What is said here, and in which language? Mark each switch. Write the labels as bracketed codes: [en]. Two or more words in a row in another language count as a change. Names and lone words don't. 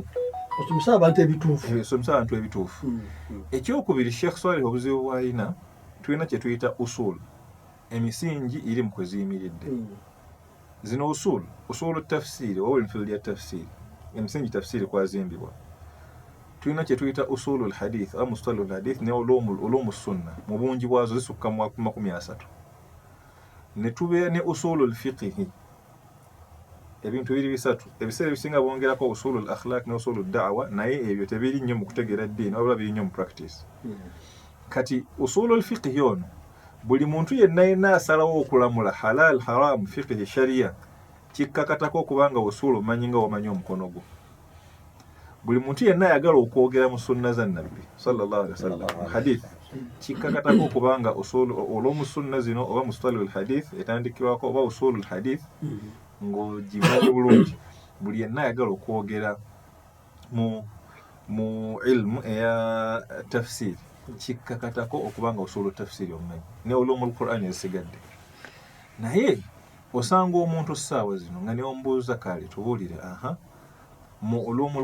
[lg] osomesa abantu ebituufu ekyokubiri Sheikh Swaleh obuzibu bw'alina tulina kye tuyita usul emisingi iri mu kweziyimiridde zino [ar] أصول التفسير [lg] oba enfield ya tafsiri emisingi tafsiri kwazimbibwa tulina kye tuyita [ar] أصول الحديث أو مصطلح الحديث [lg] ne [ar] علوم السنة [lg] mu bungi bwazo zisukka mu 30 ne tubeera ne [ar] أصول الفقه [lg] ebintu biri bisatu ebiseera ebisinga bongerako [ar] أصول الأخلاق [lg] ne [ar] أصول الدعوة [lg] naye ebyo tebiri nnyo mu kutegeera ddiini wabula biri nnyo mu practice kati [ar] أصول الفقه [lg] yono buli muntu yenna asalawo okulamula [ar] حلال حرام فقه شريعة [lg] kikkakatako okubanga usulu manyi nga wamanyi omukono gwo buli muntu yenna ayagala okwogera mu sunna za nabbi [ar] صلى الله عليه وسلم [lg] hadith kikkakatako okubanga usulu [ar] علوم السنة [lg] zino oba [ar] مصطلح الحديث [lg] etandikibwako oba [ar] أصول الحديث [lg] ng'ogimanyi bulungi buli yenna ayagala okwogera mu ilmu eya tafsiri kikkakatako okubanga [ar] أصول التفسير [lg] omumanyi ne [ar] علوم القرآن [lg] ezisigadde naye osanga omuntu ssaawa zino nga neombuuza kale tubuulire mu ulumu